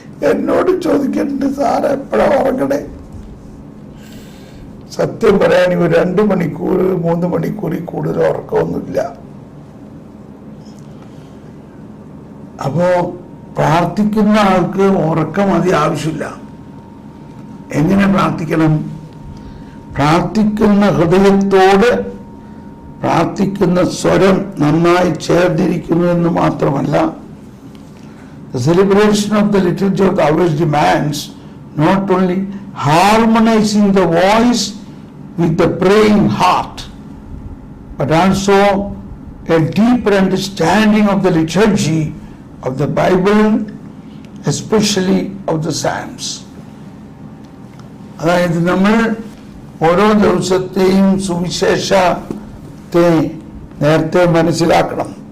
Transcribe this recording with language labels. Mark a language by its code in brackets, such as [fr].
[ml] എന്നോട് ചോദിക്കുന്നുണ്ട്, സാർ എപ്പോഴാ ഉറങ്ങണേ? സത്യം പറയാൻ ഒരു 2 മണിക്കൂർ 3 മണിക്കൂറിൽ കൂടുതൽ ഉറക്കമൊന്നുമില്ല. അപ്പോ പ്രാർത്ഥിക്കുന്ന ആൾക്ക് ഉറക്കം അതി ആവശ്യമില്ല. എങ്ങനെ പ്രാർത്ഥിക്കണം? പ്രാർത്ഥിക്കുന്ന ഹൃദയത്തോട് പ്രാർത്ഥിക്കുന്ന സ്വരം നന്നായി ചേർന്നിരിക്കുന്നു എന്ന് മാത്രമല്ല, [en] the celebration of the liturgy of the hours demands not only harmonizing the voice with the praying heart, but also a deeper understanding of the liturgy of the Bible, especially of the Psalms. [ml] അതായത് നമ്മൾ ഓരോ ദിവസത്തെയും സുവിശേഷത്തെ നേരത്തെ മനസ്സിലാക്കണം.